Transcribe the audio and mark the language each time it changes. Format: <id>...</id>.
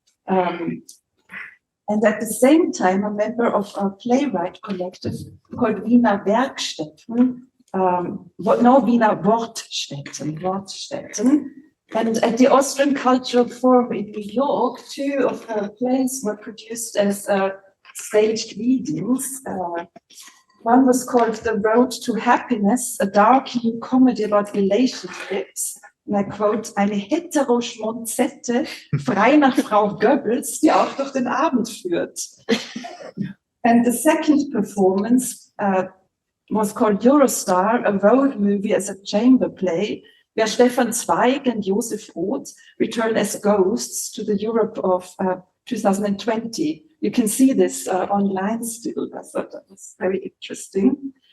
<en>And at the same time, a member of a playwright collective called Wiener Bergstätten, Wiener Wortstaetten. And at the Austrian Cultural Forum in New York, 2 of her plays were produced as staged readings. One was called The Road to Happiness, a dark new comedy about relationships.</en> <de>And I quote, eine Hetero-Schmonzette, frei nach Frau Goebbels, die auch durch den Abend führt.</de> <en>And the second performance was called Eurostar, a road movie as a chamber play, where Stefan Zweig and Josef Roth return as ghosts to the Europe of 2020. You can see this online still. I thought that was very interesting.</en>